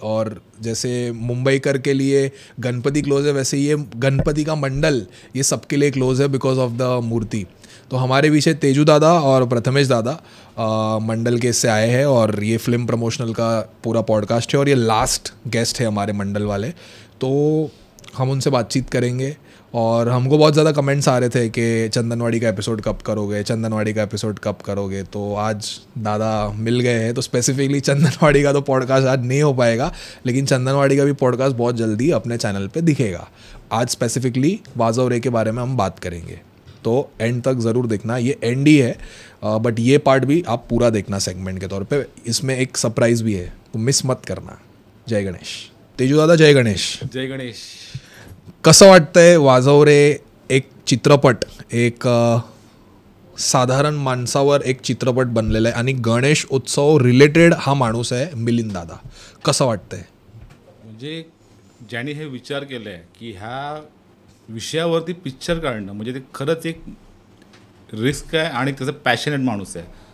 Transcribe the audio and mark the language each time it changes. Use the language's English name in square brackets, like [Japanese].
[Hindi] और जैसे मुंबईकर के लिए गणपति क्लोज़ है, वैसे ये गणपति का मंडल ये सबके लिए क्लोज़ है [English] Because of the murti. [Hindi] तो हमारे पीछे तेजू दादा और प्रथमेश दादा मंडल के से आए हैं और ये फिल्म प्रमोशनल का पूरा पॉडकास्ट है और ये लास्ट गेस्ट है हमारे मंडल वाले. तो हम उनसे बातचीत करेंगे. और हमको बहुत ज़्यादा कमेंट्स आ रहे थे कि चंदनवाड़ी का एपिसोड कब करोगे, चंदनवाड़ी का एपिसोड कब करोगे. तो आज दादा मिल गए हैं, तो स्पेसिफिकली चंदनवाड़ी का तो पॉडकास्ट आज नहीं हो पाएगा, लेकिन चंदनवाड़ी का भी पॉडकास्ट बहुत जल्दी अपने चैनल पे दिखेगा. आज स्पेसिफिकली वाजव रे के बारे में हम बात करेंगे, तो एंड तक ज़रूर देखना. ये एंड ही है बट ये पार्ट भी आप पूरा देखना सेगमेंट के तौर पे. इसमें एक सरप्राइज़ भी है, तो मिस मत करना. जय गणेश. तेजू दादा, जय गणेश. जय गणेश. [Marathi] कसं वाटतंय वाजव रे एक चित्रपट, एक साधारण माणसावर एक चित्रपट बनलेला आहे आणि गणेश उत्सव रिलेटेड हा माणूस आहे मिलिंद दादा. कसं वाटतंय. म्हणजे ज्याने हे विचार केलं आहे की ह्या विषयावरती पिक्चर काढणं म्हणजे ते खरंच एक रिस्क आहे आणि त्याचं पॅशनेट माणूस आहे.